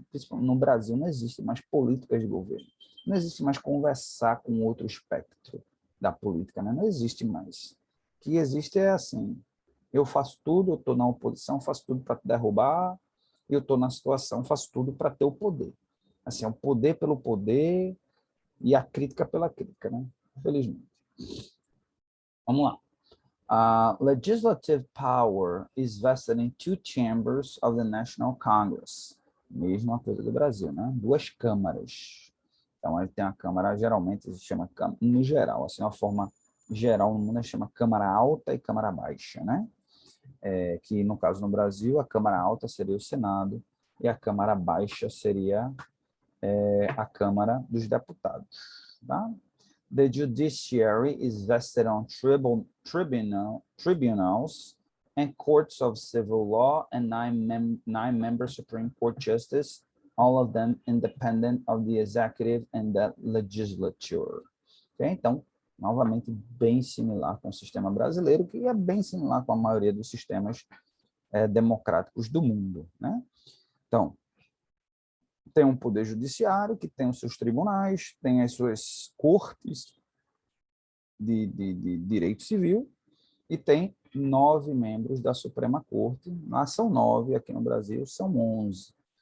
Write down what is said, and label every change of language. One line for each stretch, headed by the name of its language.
Portuguese: Principalmente no Brasil não existe mais políticas de governo, não existe mais conversar com outro espectro da política, né? Não existe mais. O que existe é assim, eu faço tudo, eu estou na oposição, faço tudo para te derrubar, eu estou na situação, faço tudo para ter o poder. Assim, é o poder pelo poder e a crítica pela crítica, né? Infelizmente. Vamos lá.
English: Legislative power is vested in 2 chambers of the National Congress.
Portuguese: Mesma coisa do Brasil, né? 2 câmaras. Então, ele tem a Câmara, geralmente se chama, no geral, assim, uma forma geral no mundo, chama Câmara Alta e Câmara Baixa, né? Que, no caso, no Brasil, a Câmara Alta seria o Senado e a Câmara Baixa seria a Câmara dos Deputados, tá?
English: The judiciary is vested on tribunals and courts of civil law and 9-member Supreme Court justice, all of them independent of the executive and the legislature. Okay?
Portuguese: Então, novamente, bem similar com o sistema brasileiro, que é bem similar com a maioria dos sistemas democráticos do mundo, né? Então, tem um poder judiciário que tem os seus tribunais, tem as suas cortes de direito civil e tem 9 membros da Suprema Corte. Lá são 9, aqui no Brasil são 11.